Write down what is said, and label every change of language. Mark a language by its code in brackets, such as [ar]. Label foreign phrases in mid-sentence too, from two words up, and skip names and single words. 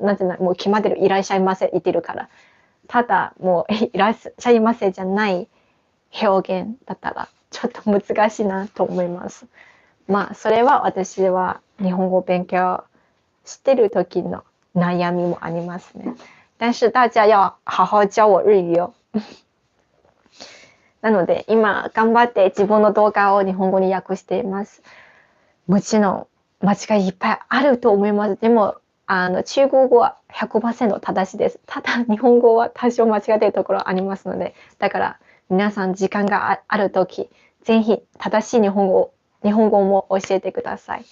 [ja] なぜならもう決まってるいらっしゃいませ言ってるから。ただもういらっしゃいませじゃない表現だったらちょっと難しいなと思います。それは私は日本語勉強してる時の悩みもありますね。 [zh] 但是大家要好好教我日语よ。 [ja] なので今頑張って自分の動画を日本語に訳しています。もちろん間違いいっぱいあると思います。でも中国語は 100% 正しいです。ただ日本語は多少間違っているところありますので、だから皆さん時間がある時、ぜひ正しい日本語も教えてください。